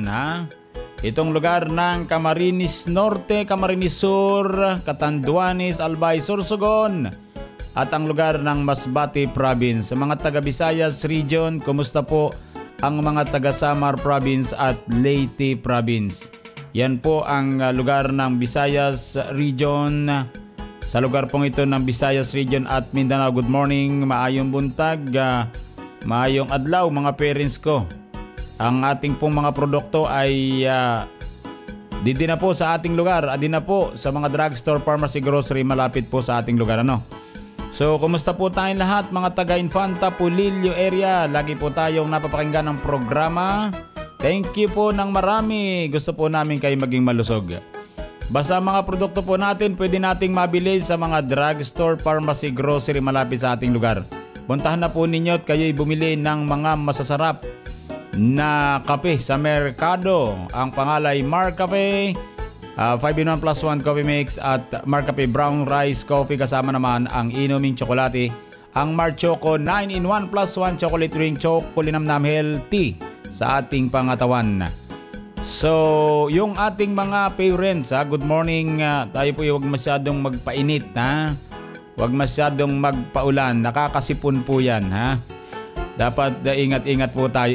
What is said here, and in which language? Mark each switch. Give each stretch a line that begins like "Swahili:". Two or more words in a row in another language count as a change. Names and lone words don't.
Filipino: Itong lugar ng Camarines Norte, Camarines Sur, Catanduanes, Albay, Sorsogon at ang lugar ng Masbate Province. Mga taga Visayas Region, kumusta po ang mga taga Samar Province at Leyte Province? Yan po ang lugar ng Visayas Region. Sa lugar pong ito ng Visayas Region at Mindanao,
English: good morning,
Cebuano: maayong buntag, maayong adlaw mga parents ko.
Filipino: Ang ating pong mga produkto ay di na po sa ating lugar, di na po sa mga drugstore, pharmacy, grocery, malapit po sa ating lugar. So, kumusta po tayong lahat mga taga Infanta, Pulilio area? Lagi po tayong napapakinggan ng programa.
English: Thank you
Filipino: po ng marami. Gusto po namin kayo maging malusog. Basta mga produkto po natin, pwede nating mabili sa mga drugstore, pharmacy, grocery malapit sa ating lugar. Puntahan na po ninyo at kayo'y bumili ng mga masasarap na kape sa merkado. Ang pangalay Mar Cafe, 5-in-1 plus 1 coffee mix at Mar Cafe Brown Rice Coffee. Kasama naman ang inuming tsokolate. Ang Mar Choco 9-in-1 plus 1 chocolate drink, chocolinamnam healthy sa ating pangatawan. So, yung ating mga parents,
English: good morning.
Filipino: Tayo po huwag masyadong magpainit, Huwag masyadong magpaulan. Nakakasipon po yan, Dapat ingat-ingat po tayo.